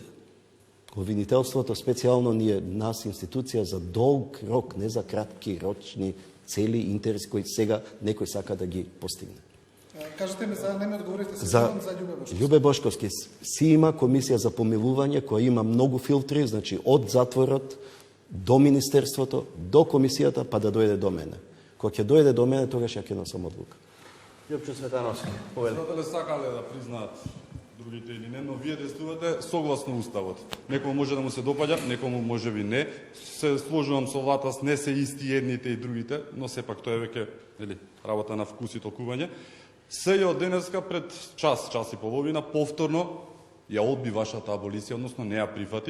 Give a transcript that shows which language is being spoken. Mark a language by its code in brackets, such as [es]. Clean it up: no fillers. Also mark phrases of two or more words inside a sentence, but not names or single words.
[mk] Обвинителството специјално ни е нас институција за долг рок, не за кратки рочни цели, интереси кои сега некој сака да ги постигне. Кажете ми за, не ми одговорите се За за Љубе Бошковски. Љубе Бошковски си има комисија за помилување која има многу филтри, значи од затворот до министерството, до комисијата, па да дојде до мене. Кога ќе дојде до мене, тогаш ја ќе носам одлука. Ljupčo Cvetanovski, poveli. Председателе, сакале да признаат другите или не, но вие действувате согласно Уставот. Некому може да му се допаѓа, некому може би не. Се сложувам со Ватас, не се исти едните и другите, но сепак тоа е веќе работа на вкус и толкување. СЈ денеска пред час и половина повторно ја одби вашата аболиција, односно не ја прифати.